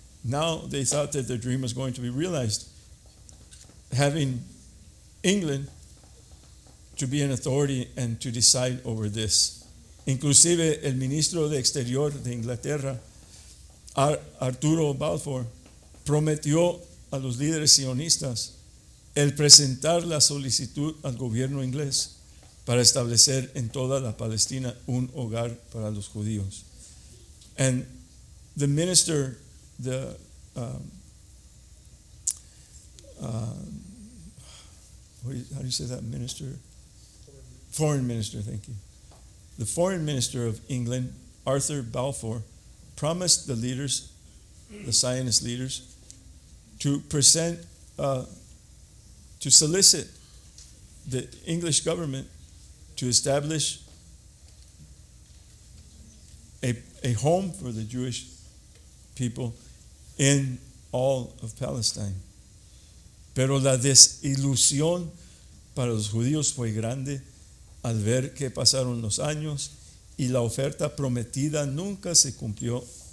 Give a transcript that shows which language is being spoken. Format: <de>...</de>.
<en>Now they thought that their dream was going to be realized, having England to be an authority and to decide over this.</en> <es>Inclusive el ministro de Exterior de Inglaterra, Arturo Balfour, prometió a los líderes sionistas el presentar la solicitud al gobierno inglés para establecer en toda la Palestina un hogar para los judíos.</es> <en>And the minister, how do you say that minister? Foreign minister, thank you. The foreign minister of England, Arthur Balfour, promised the leaders, the Zionist leaders, to solicit the English government to establish a home for the Jewish people in all of Palestine.</en> <es>Pero la desilusión para los judíos fue grande al ver que pasaron los años y la oferta prometida nunca se cumplió.</es>